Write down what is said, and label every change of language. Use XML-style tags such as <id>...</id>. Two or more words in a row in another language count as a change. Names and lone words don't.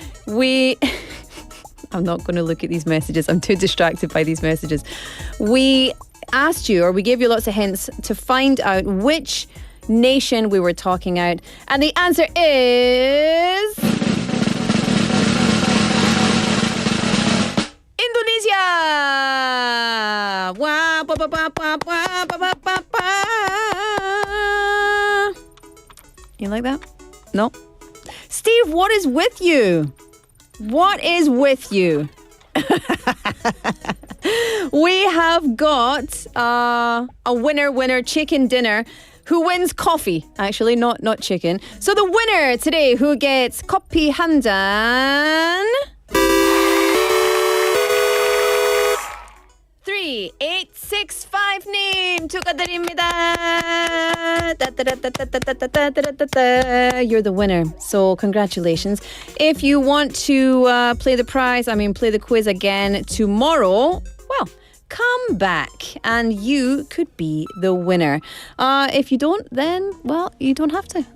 <en>I'm not going to look at these messages. I'm too distracted by these messages. We asked you, or we gave you lots of hints to find out which nation we were talking about. And the answer is... Indonesia! Wah, ba, ba, ba, ba, ba, ba, ba, ba. You like that? No? Steve, what is with you? What is with you? We have got a winner chicken dinner. Who wins coffee? Actually, not chicken. So the winner today, who gets</en> <ko>커피 한 잔. 3865님 축하드립니다.</ko> <en>You're the winner. So congratulations. If you want to play the quiz again tomorrow, well, come back and you could be the winner. If you don't, then, well, you don't have to.</en>